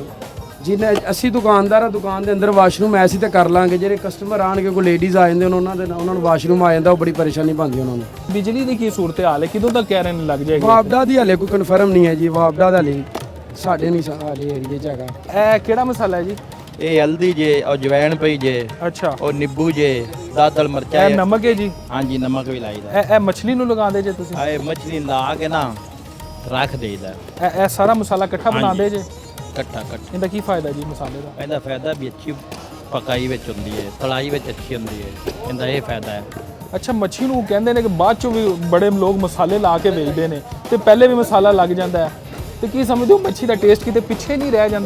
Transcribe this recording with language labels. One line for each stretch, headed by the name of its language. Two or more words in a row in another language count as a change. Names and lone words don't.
Punjabi: ਜਿੰਨੇ ਅਸੀਂ ਦੁਕਾਨਦਾਰ ਆ, ਦੁਕਾਨ ਦੇ ਅੰਦਰ ਵਾਸ਼ਰੂਮ ਐਸੀ ਤਾਂ ਕਰ ਲਾਂਗੇ, ਜਿਹੜੇ ਕਸਟਮਰ ਆਣਗੇ ਕੋਈ ਲੇਡੀਜ਼ ਆ ਜਾਂਦੇ ਉਹਨਾਂ ਨੂੰ ਵਾਸ਼ਰੂਮ ਆ ਜਾਂਦਾ, ਉਹ ਬੜੀ ਪਰੇਸ਼ਾਨੀ ਪਾਉਂਦੀ ਉਹਨਾਂ ਨੂੰ। ਬਿਜਲੀ ਦੀ ਕੀ ਸੂਰਤ ਹਾਲ ਹੈ, ਕਿਦੋਂ ਤੱਕ ਕਹਿ ਰਹੇ ਨੇ ਲੱਗ ਜਾਏਗੀ? ਵਾਪਡਾ ਦੀ ਹਾਲੇ ਕੋਈ ਕਨਫਰਮ ਨਹੀਂ ਹੈ ਜੀ, ਵਾਪਡਾ ਦਾ ਹਾਲੇ ਸਾਡੇ ਨਹੀਂ ਸਾਡੇ ਏਰੀਏ 'ਚ ਹੈਗਾ। ਇਹ ਕਿਹੜਾ ਮਸਾਲਾ ਹੈ ਜੀ? ਇਹ ਹਲਦੀ ਜੇ ਔਰ ਜਵੈਣ ਪਈ ਜੇ, अच्छा ਔਰ ਨਿੰਬੂ ਜੇ, ਦਾਦਲ ਮਿਰਚਾ ਇਹ ਨਮਕ ਹੈ ਜੀ? ਹਾਂ ਜੀ ਨਮਕ ਭੀ ਲਾਈਦਾ। ਇਹ ਮੱਛਲੀ ਨੂੰ ਲਗਾਉਂਦੇ ਜੇ ਤੁਸੀਂ? ਇਹ ਮੱਛਲੀ ਲਾ ਕੇ ਨਾ ਰੱਖ ਦੇਈਦਾ। ਇਹ ਸਾਰਾ ਮਸਾਲਾ ਇਕੱਠਾ ਬਣਾਉਂਦੇ ਜੇ? ਇਕੱਠਾ। ਇਹਦਾ ਕੀ ਫਾਇਦਾ ਜੀ ਮਸਾਲੇ ਦਾ? ਇਹਦਾ ਫਾਇਦਾ ਵੀ ਅੱਛੀ ਪਕਾਈ ਵਿੱਚ ਹੁੰਦੀ ਹੈ, ਤਲਾਈ ਵਿੱਚ ਅੱਛੀ ਹੁੰਦੀ ਹੈ, ਇਹਦਾ ਇਹ ਫਾਇਦਾ ਹੈ। ਅੱਛਾ ਮੱਛੀ ਨੂੰ ਕਹਿੰਦੇ ਨੇ ਕਿ ਬਾਅਦ ਚੋਂ ਵੀ ਬੜੇ ਲੋਕ ਮਸਾਲੇ ਲਾ ਕੇ ਵੇਚਦੇ ਨੇ ਤੇ ਪਹਿਲੇ ਵੀ ਮਸਾਲਾ ਲੱਗ ਜਾਂਦਾ ਹੈ, ਤੇ ਕੀ ਸਮਝਦੇ ਹੋ ਮੱਛੀ ਦਾ ਟੇਸਟ ਕਿਤੇ ਪਿੱਛੇ ਨਹੀਂ ਰਹਿ ਜਾਂਦਾ?